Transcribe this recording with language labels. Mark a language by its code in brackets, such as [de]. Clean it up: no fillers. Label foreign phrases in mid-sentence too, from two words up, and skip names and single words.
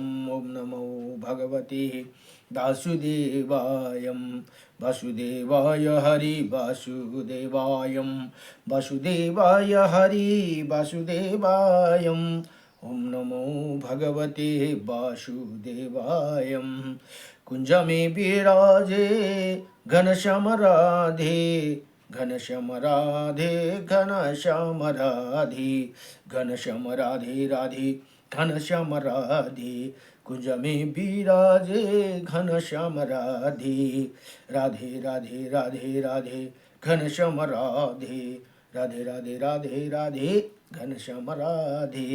[sa] ओम नमो भगवते वासुदेवाय, वासुदेवाय हरि वासुदेवाय, वासुदेवाय हरि वासुदेवाय। ओम नमो भगवते वासुदेवाय। [hi] कुंज में विराजे घनश्याम राधे, घनश्याम राधे घनश्याम राधे, घनश्याम राधे राधे घनश्याम राधे। कुंज में विराजे घनश्याम राधे, राधे राधे राधे राधे घनश्याम राधे, राधे राधे राधे राधे घनश्याम राधे।